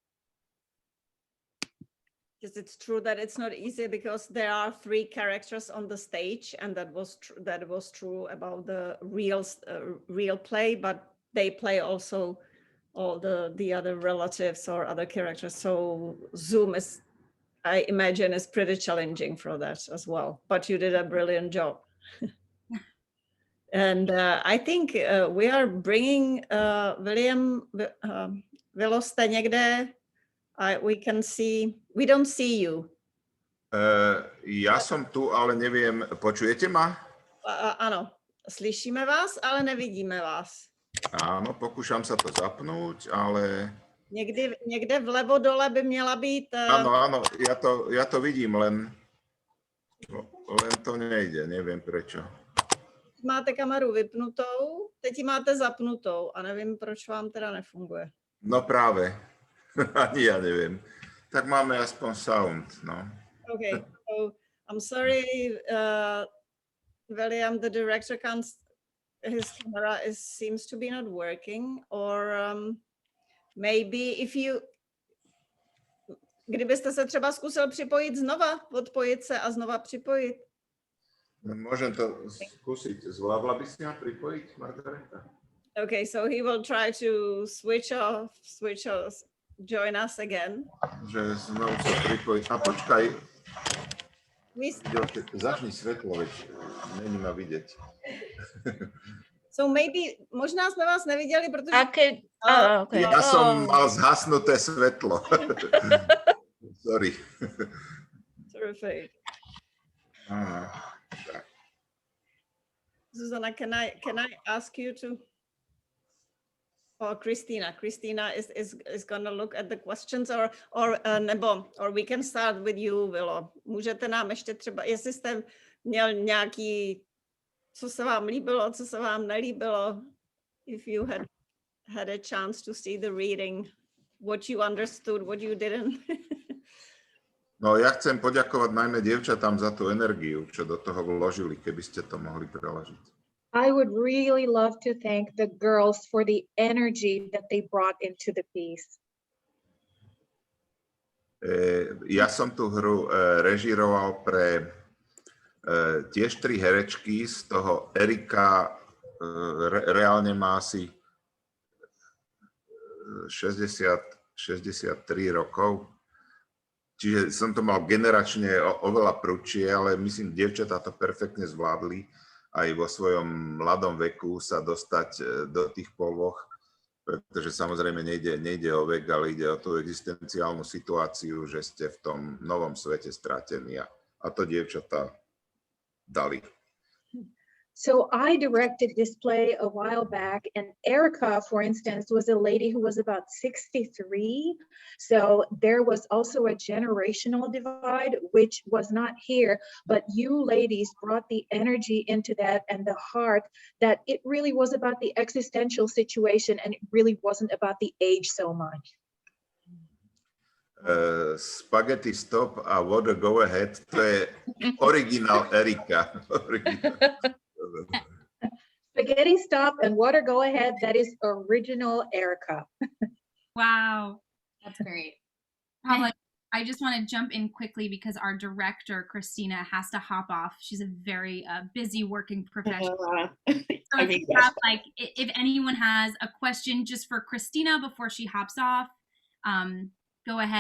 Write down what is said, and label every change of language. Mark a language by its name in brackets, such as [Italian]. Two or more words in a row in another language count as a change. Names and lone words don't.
[English] Because it's true that it's not easy, because there are 3 characters on the stage, and that was true about the real play, but they play also all the other relatives or other characters. So Zoom is, I imagine, is pretty challenging for that as well. But you did a brilliant job. And I think we are bringing William. [Czech] Vilo, jste někde? [English] We don't see you. [Slovak] Ja som tu, ale neviem, počujete ma? [Czech] Ano, slyšíme vás, ale nevidíme vás. [Slovak] Áno, pokúšam sa to zapnúť, ale... [Czech] Někde vlevo dole by měla být... [Slovak] Áno, ja to vidím, len to nejde, neviem prečo. [Czech] Máte kameru vypnutou, teď ji máte zapnutou a nevím, proč vám teda nefunguje. [Slovak] No práve, ani ja neviem. Tak máme aspoň sound, no. [English] Okay, so I'm sorry, William, the director his camera seems to be not working, or maybe [Czech] kdybyste se třeba zkusil připojit znova, odpojit se a znova připojit. [Slovak] Môžem to skúsiť. Zvládla by si ma pripojiť, Margareta? [English] Okay, so he will try to switch off, join us again. [Slovak] Že znovu sa pripojiť. A počkaj. Začni svetlo, veď není ma vidieť. [English] So maybe, [Czech] možná jsme vás neviděli, protože... [English] Okay. [Slovak] Ja som mal zhasnuté svetlo. [English] Sorry. Terrific. Zuzana, can I ask you to, or Christina is going to look at the questions, or we can start with you, Vilo. [Czech] Můžete nám ještě třeba, jestli jste měl nějaký, co se vám líbilo, co se vám nelíbilo, [English] if you had a chance to see the reading, what you understood, what you didn't. [Slovak] No, ja chcem poďakovať najmä dievčatám za tú energiu, čo do toho vložili, keby ste to mohli preložiť. [English] I would really love to thank the girls for the energy that they brought into the piece. [Slovak] Ja som tú hru režíroval pre tiež 3 herečky, z toho Erika reálne má asi 63 rokov. Čiže som to mal generačne oveľa prudšie, ale myslím, dievčatá to perfektne zvládli aj vo svojom mladom veku sa dostať do tých poloh, pretože samozrejme nejde o vek, ale ide o tú existenciálnu situáciu, že ste v tom novom svete stratení a to dievčatá dali. [English] So I directed this play a while back, and Erika, for instance, was a lady who was about 63. So there was also a generational divide, which was not here, but you ladies brought the energy into that and the heart that it really was about the existential situation, and it really wasn't about the age so much. Spaghetti stop [Slovak] a [English] water go ahead, [Slovak] to je originál Erika. [English] Spaghetti stop and water go ahead, that is original Erika. Wow. That's great. Pavel, I just want to jump in quickly because our director, Christina, has to hop off. She's a very busy working professional. So if anyone has a question just for Christina before she hops off, go ahead.